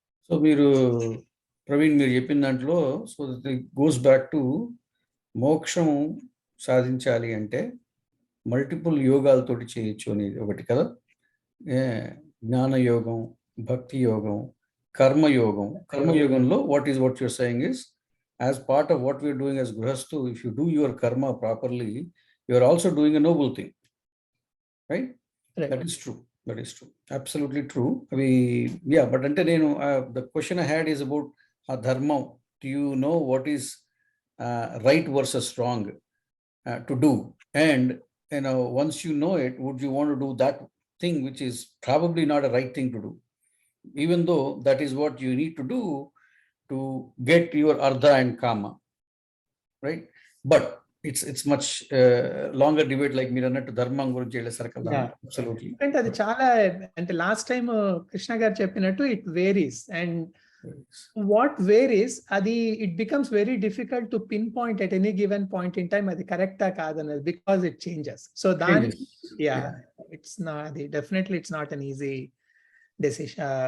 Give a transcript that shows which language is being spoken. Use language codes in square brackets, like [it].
[te] So మీరు ప్రవీణ్ మీరు చెప్పిన దాంట్లో, so [en] it goes back to [te] మోక్షం సాధించాలి అంటే మల్టిపుల్ యోగాలతోటి చేయొచ్చు అనేది ఒకటి కదా. జ్ఞానయోగం, భక్తి యోగం, కర్మయోగం. కర్మయోగంలో [en] What your saying is as part of what we're doing as Grahastu, if you do your karma properly, you're also doing a noble thing, right? Right. That is true. That is true. Absolutely true. But [te] ante nenu [en] the question I had is about dharma. Do you know what is right versus wrong to do? And once you know it, would you want to do that thing which is probably not a right thing to do, even though that is what you need to do to get your ardha and kama, right? But it's much longer debate, like [te] మీరు అన్నట్టు ధర్మం గురించి వెళ్ళేసరికి [en] absolutely. [te] అంటే అది చాలా, అంటే last time Krishna గారు చెప్పినట్టు [en] it varies, and what varies అది it becomes very difficult to pinpoint at any given point in time [te] అది కరెక్టా కాదన్నది, [en] Because it changes. So దాని it's not, అది definitely it's not an easy decision.